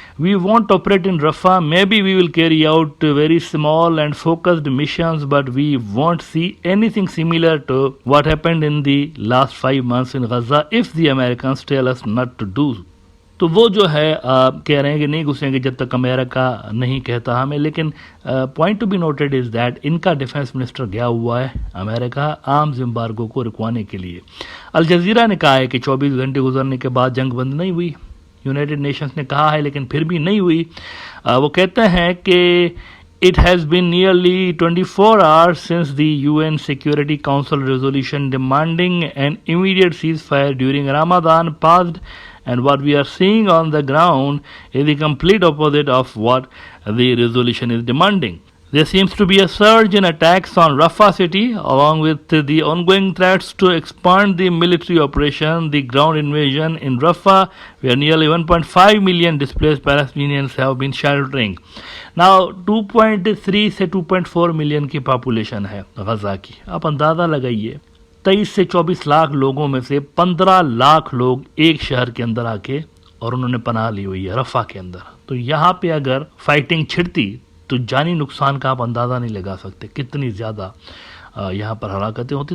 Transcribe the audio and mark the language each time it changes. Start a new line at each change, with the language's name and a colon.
English: We won't operate in Rafah. Maybe we will carry out very small and focused missions, but we won't see anything similar to what happened in the last 5 months in Gaza if the Americans tell us not to do.
Urdu: تو وہ جو ہے کہہ رہے ہیں کہ نہیں گھسیں گے جب تک امریکہ نہیں کہتا ہمیں. لیکن
English: point to be noted is that
Urdu: in کا ڈیفینس منسٹر گیا ہوا ہے امریکہ آرمز ایمبارگو کو رکوانے کے لیے. الجزیرہ نے کہا ہے کہ 24 گھنٹے گزرنے کے بعد جنگ بند نہیں ہوئی. یونائٹڈ نیشنز نے کہا ہے لیکن پھر بھی نہیں ہوئی. وہ کہتے ہیں کہ
English: it has been nearly 24 hours since the UN Security Council resolution demanding an immediate ceasefire during Ramadan passed, and what we are seeing on the ground is the complete opposite of what the resolution is demanding. There seems to be a surge in attacks on Rafah city, along with the ongoing threats to expand the military operation. The ground invasion in Rafah, where nearly 1.5 million displaced Palestinians have been sheltering.
Urdu: Now 2.3 سے 2.4 million کی population ہے غزہ کی. آپ اندازہ لگائیے 23 سے 24 لاکھ لوگوں میں سے 15 لاکھ لوگ ایک شہر کے اندر آ کے اور انہوں نے پناہ لی ہوئی ہے رفح کے اندر. تو یہاں پہ اگر فائٹنگ چھڑتی تو جانی نقصان کا آپ اندازہ نہیں لگا سکتے کتنی زیادہ یہاں پر ہلاکتیں ہوتی.